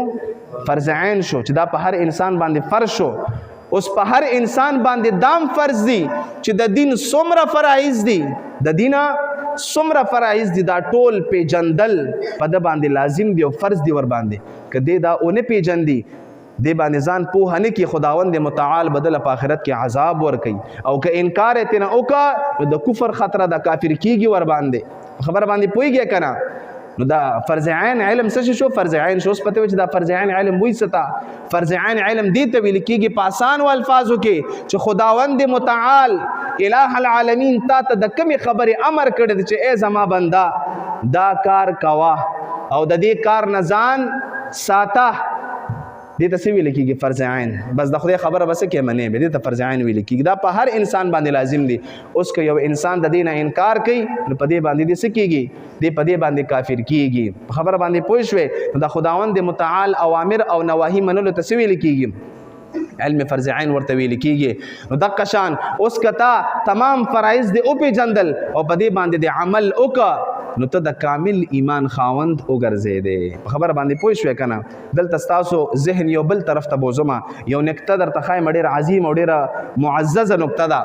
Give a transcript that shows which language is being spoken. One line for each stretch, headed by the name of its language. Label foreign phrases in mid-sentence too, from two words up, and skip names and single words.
Pashto: فرض عین شو چې دا په هر انسان باندې فرض شو. اوس په هر انسان باندې دام فرض دی چې د دین څومره فرایض دي، د دینه څومره فرایض دي، دا ټول پیجندل په د باندې لازم دی او فرض دی ور باندې. که دې دا اونه پیجندي دې باندې ځان پوهه نه کړي، خداوند متعال بدله په آخرت کې عذاب ورکوي. او که انکار یې ترنه وکړه نو د کفر خطره د کافر کېږي ور باندې. خبره باندې پوهېږي که نه؟ نو دا فرض عین علم څه شو؟ فرض عین شو. اوس پته وي چې دا فرض عین علم وایي څه ته؟ فرض عین علم دې ته ویل کېږي په اسانو الفاظو کې چې خداوند متعال
Arabic: الہ العالمین
Pashto: تا ته د کومې خبرې امر کړی دی چې ای زما بنده دا کار کوه او د دې کار نه ځان ساته، دې ته څه ویل کېږي؟ فرض عین. بس د خدای خبره بس کې منې به دې ته فرض عین ویل کېږي. دا په هر انسان باندې لازم دی. اوس که یو انسان د دې نه انکار کوي نو په دې باندې دې څه کېږي؟ دې په دې باندې کافر کېږي. خبره باندې پوه شوې؟ نو د خداوند متعال اوامر او نواهی منلو ته څه ویل کېږي؟ علم فرض عین ورته ویل کېږي. نو دقه شان اوس که تا تمام فرایض دې وپېژندل او په دې باندې د عمل وکړه نو ته د کامل ایمان خاوند وګرځېدې. په خبره باندې پوه شوې که نه؟ دلته ستاسو ذهن یو بل طرف ته بوزمه، یو نکته درته ښایم ډېره عظیم او ډېره معززه نکته ده.